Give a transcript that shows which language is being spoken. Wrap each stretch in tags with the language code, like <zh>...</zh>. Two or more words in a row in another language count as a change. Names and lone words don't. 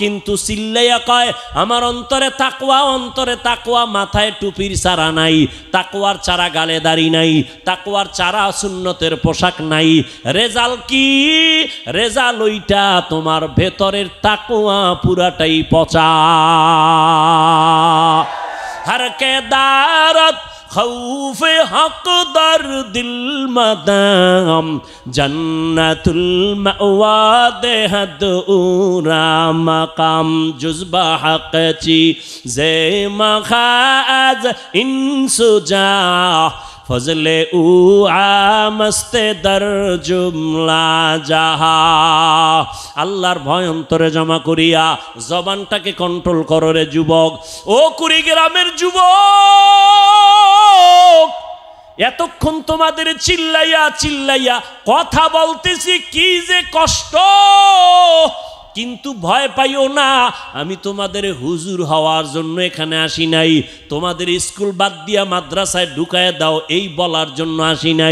<bn>কিন্তু চিল্লাইয়া কয় আমার অন্তরে তাকওয়া, মাথায় টুপির চারা নাই, তাকওয়ার চারা গালে দাড়ি নাই, তাকওয়ার চারা সুন্নতের পোশাক নাই। রেজাল্ট কি? রেজাল্ট ওইটা তোমার ভেতরের তাকওয়া পুরাটাই পচা।</bn> <fa>هر که دارد خوف حق در دل مدام جنت‌المأوی دهد او را مقام جذبهٔ حق چیز مجاز این سو جا فضل او عامست در جمله جاها.</fa> <bn>আল্লাহর ভয় অন্তরে জমা করিয়া জবানটাকে কন্ট্রোল করো রে যুবক। ও কুড়িগ্রামের যুবক, এতক্ষণ তোমাদের চিল্লাইয়া কথা বলতেছি, কি যে কষ্ট, কিন্তু ভয় পাইও না, আমি তোমাদের হুজুর হওয়ার জন্য এখানে আসি নাই, তোমাদের স্কুল বাদ দিয়া মাদ্রাসায় ঢুকায় দাও এই বলার জন্য আসি নাই।</bn>